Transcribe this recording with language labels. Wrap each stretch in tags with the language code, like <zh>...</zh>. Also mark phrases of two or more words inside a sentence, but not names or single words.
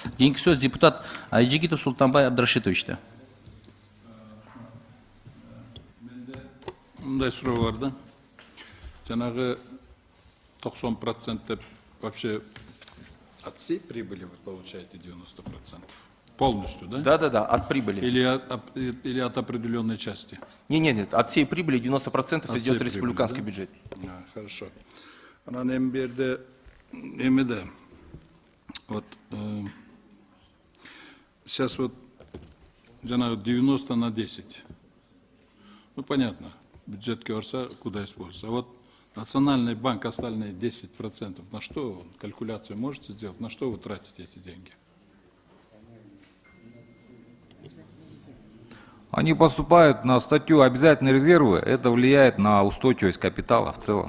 <kk>Кейінгі сөз депутат Айжигитов Султанбай Абдрашитовичте.</kk> <ky>Мындай суроо бар да.</ky> <ru>Жанагы 90% деп вообще от всей прибыли вы получаете 90%? Полностью, да? Да, от прибыли. Или от определенной части? Нет, от всей прибыли 90% От идет в всей республиканский прибыли, бюджет. Хорошо.</ru> <ky>Анан эмберде эмеде.</ky> <ru>Вот сейчас вот жанагы 90 на 10. Ну понятно,</ru> <ky>бюджетке барса</ky> <ru>куда используется. А вот Национальный банк остальные 10%, на что он, калькуляцию можете сделать, на что вы тратите эти деньги? Они поступают на статью обязательные резервы, это влияет на устойчивость капитала в целом.</ru>